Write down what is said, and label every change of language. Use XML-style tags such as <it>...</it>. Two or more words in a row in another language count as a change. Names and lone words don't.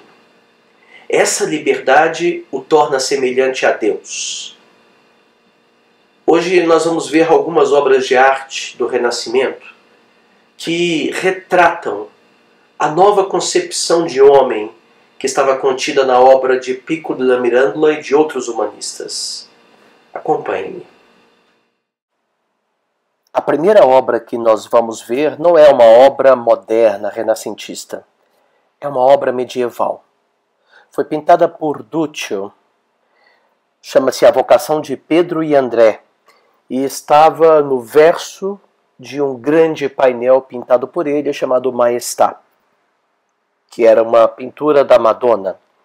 <pt>Essa liberdade o torna semelhante a Deus. Hoje nós vamos ver algumas obras de arte do Renascimento que retratam a nova concepção de homem que estava contida na obra de Pico della Mirandola e de outros humanistas. Acompanhe-me. A primeira obra que nós vamos ver não é uma obra moderna, renascentista. é uma obra medieval. Foi pintada por Duccio, chama-se A Vocação de Pedro e André, e estava no verso de um grande painel pintado por ele, chamado Maestà, que era uma pintura da Madonna.</pt>